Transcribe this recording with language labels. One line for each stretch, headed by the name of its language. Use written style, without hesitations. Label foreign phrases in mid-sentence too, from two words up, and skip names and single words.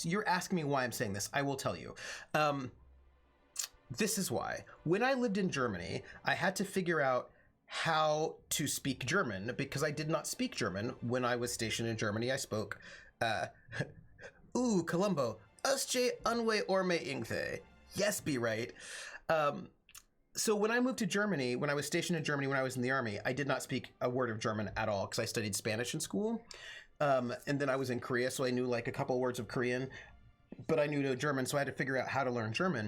English: You're asking me why I'm saying this. I will tell you. This is why. When I lived in Germany, I had to figure out how to speak German because I did not speak German when I was stationed in Germany. I spoke, Colombo, usje unwe orme ingthe. Yes, be right. So when I moved to Germany, when I was stationed in Germany, when I was in the army, I did not speak a word of German at all because I studied Spanish in school. And then I was in Korea, so I knew like a couple words of Korean, but I knew no German, so I had to figure out how to learn German.